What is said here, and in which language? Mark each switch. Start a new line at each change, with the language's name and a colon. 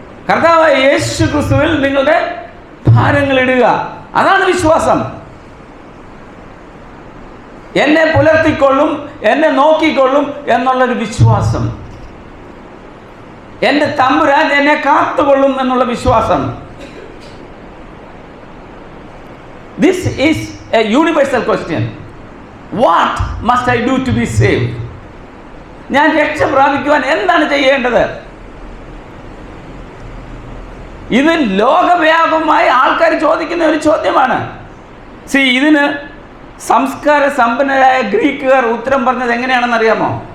Malayalam: കർത്താവായ യേശു ക്രിസ്തുവിൽ നിങ്ങളുടെ ഭാരങ്ങൾ ഇടുക. അതാണ് വിശ്വാസം. എന്നെ പുലർത്തിക്കൊള്ളും, എന്നെ നോക്കിക്കൊള്ളും എന്നുള്ളൊരു വിശ്വാസം. എൻ്റെ തമ്പുരാൻ എന്നെ കാത്തുകൊള്ളും എന്നുള്ള വിശ്വാസം.
English: This is a universal question. What must I do to be saved?
Malayalam: ഞാൻ രക്ഷ പ്രാപിക്കുവാൻ എന്താണ് ചെയ്യേണ്ടത്? ഇത് ലോകവ്യാപകമായി ആൾക്കാർ ചോദിക്കുന്ന ഒരു ചോദ്യമാണ്. ഇതിന് സംസ്കാര സമ്പന്നരായ ഗ്രീക്കുകാർ ഉത്തരം പറഞ്ഞത് എങ്ങനെയാണെന്ന് അറിയാമോ?